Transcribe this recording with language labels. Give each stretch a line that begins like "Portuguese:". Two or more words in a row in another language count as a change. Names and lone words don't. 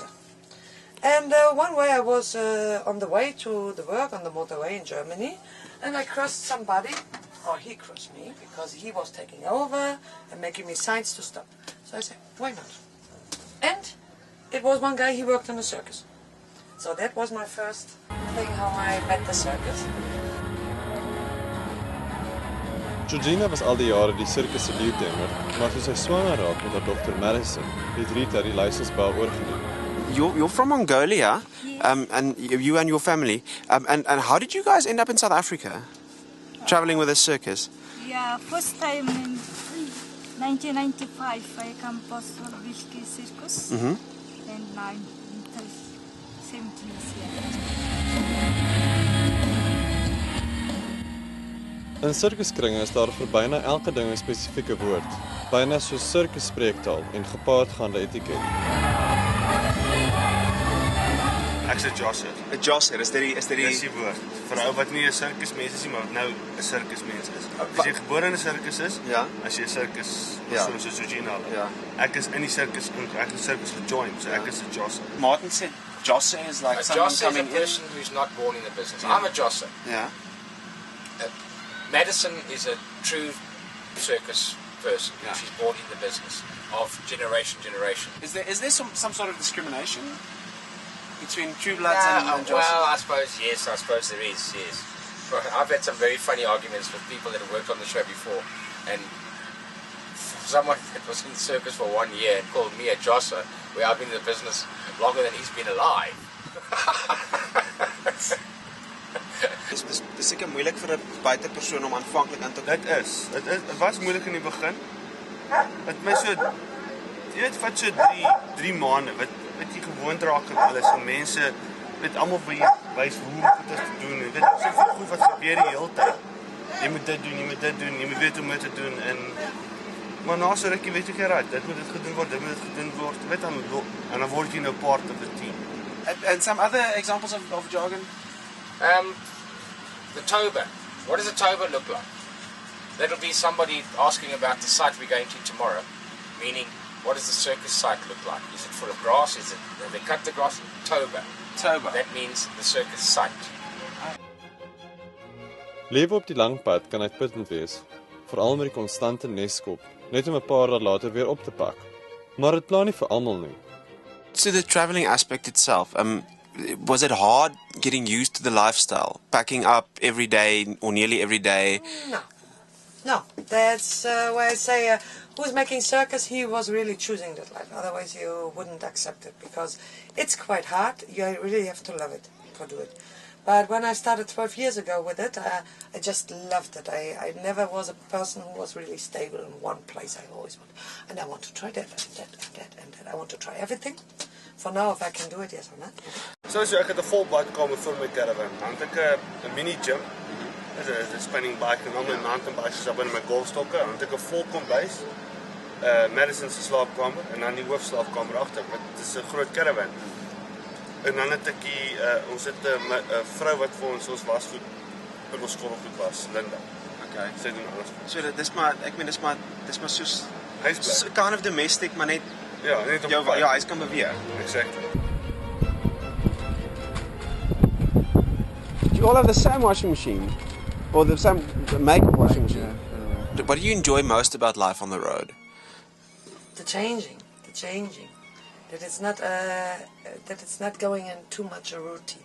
English: And one way I was on the way to the work on the motorway in Germany, and I crossed somebody, or he crossed me, because he was taking over and making me signs to stop. So I said, why not? And it was one guy, he worked in a circus. So that was my first thing, how I met the circus.
Afrikaans: Georgina was al die jare die sirkus se leeutemer, maar toe sy swanger raak met haar dogter Madison, het Rita die leiersbaan oorgeneem.
English: You're from Mongolia, and you and your family. And how did you guys end up in South Africa, traveling with a circus? Yeah, first time in 1995 I come Boswell Sirkus, and now I'm 17 years here.
Afrikaans: In sirkuskringe is daar vir byna elke ding 'n spesifieke woord, byna soos sirkusspreektaal en gepaardgaande etiket. Ek's 'n josser. 'n Josser, is dit die woord vir 'n ou wat nie 'n sirkusmens is nie, maar nou 'n sirkusmens is. As jy gebore in 'n sirkus is, ja, as jy 'n sirkus persoon soos Georgina, ja. Ek is in die sirkus, ek het die sirkus gejoin, so ek is 'n josser.
English: Martin said josser is like someone coming in. A person who's not born in the business. I'm a josser. Yeah. Madison is a true circus person. Yeah. She's born in the business of generation. Is there some sort of discrimination between true bloods and jossers? Well, I suppose there is, yes. I've had some very funny arguments with people that have worked on the show before, and someone that was in the circus for 1 year and called me a josser, where I've been in the business longer than he's been alive.
Afrikaans: Dis seker moeilik vir 'n buitepersoon om aanvanklik aan te kom. Dit was moeilik in die begin. Dit my so, jy weet, vat so 3 maande, wat jy gewoond raak aan alles, en mense weet almal vir jou wys hoe om dit te doen. Jy weet, so goed wat gebeur die hele tyd. Jy moet dit doen, jy moet weet hoe om dit te doen, maar na so rukkie weet jy gerad, dit moet gedoen word, weet en dan word jy nou
English: part of the team. And some other examples of jargon? The toba. What does a toba look like? That'll be somebody asking about the site we're going to tomorrow, meaning what does the circus site look like? Is it full of grass? Have they cut the grass? Toba. That means the circus site.
Afrikaans: Lewe op die lang pad kan uitputtend wees, veral met die konstante neskop, net om 'n paar dae later weer op te pak. Maar dit pla nie vir almal nie.
English: So the traveling aspect itself, was it hard getting used to the lifestyle, packing up every day or nearly every day? No. That's why I say who's making circus, he was really choosing that life. Otherwise you wouldn't accept it, because it's quite hard. You really have to love it to do it. But when I started 12 years ago with it, I just loved it. I never was a person who was really stable in one place. I always want, and I want to try that and that and that and that. I want to try everything, for now if I can do it, yes or not.
Afrikaans: So ek het 'n vol badkamer vir my caravan. Dan het ek 'n mini gym. Dit is 'n
English: spinning bike
Afrikaans: en dan my
English: mountain bikes
Afrikaans: is daar binne my golfstokke. Dan het ek 'n vol kombuis. Madison se slaapkamer en dan die hoofslaapkamer agter. Dit is 'n groot caravan. En dan het ek ons het 'n vrou wat vir ons wasgoed in ons skottelgoed was, Linda. Okay. Sy doen alles. So dit is maar dis maar soos Huisbly.
English: kind of domestic,
Afrikaans: maar net Ja, net op jou huis kan beweeg.
English: Exactly. Do you all have the same washing machine? Or the same make washing machine? What do you enjoy most about life on the road? The changing. That it's not going in too much a routine.